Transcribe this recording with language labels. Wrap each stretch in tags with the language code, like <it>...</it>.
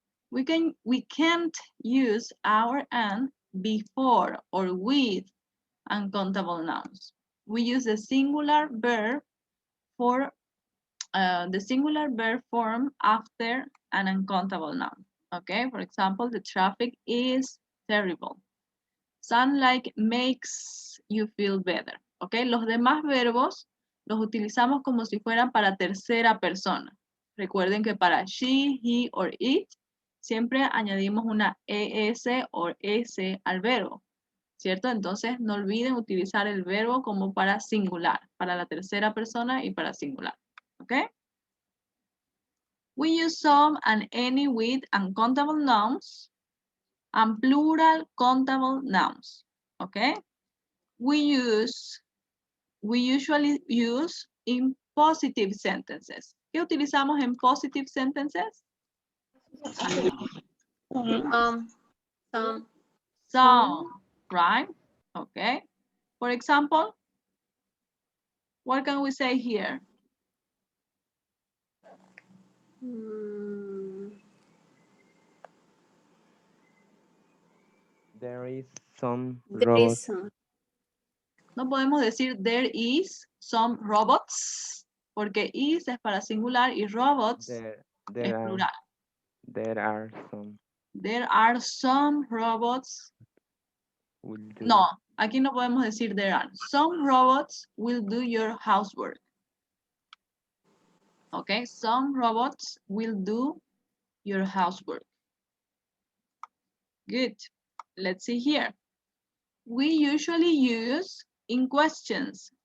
<en>We can't use our and before or with uncountable nouns. We use the singular verb for the singular verb form after an uncountable noun. Okay, for example, the traffic is terrible. Sunlight makes you feel better.</en> <es>Okay, los demás verbos los utilizamos como si fueran para tercera persona. Recuerden que para</es> <en>she, he or it</en> <es>siempre añadimos una es o s al verbo, ¿cierto? Entonces no olviden utilizar el verbo como para singular, para la tercera persona y para singular. Okay?</es> <en>We use some and any with uncountable nouns and plural countable nouns. Okay? We usually use in positive sentences.</en> <es>¿Qué utilizamos en</es> <en>positive sentences? Some, right? Okay. For example, what can we say here? There is some robots.</en> <es>No podemos decir</es> <en>there is some robots,</en> <es>porque is es para singular y robots es plural.</es> <en>There are some. There are some robots.</en> <es>No, aquí no podemos decir</es> <en>there are. Some robots will do your housework. Okay, some robots will do your housework. Good. Let's see here. We usually use in questions.</en>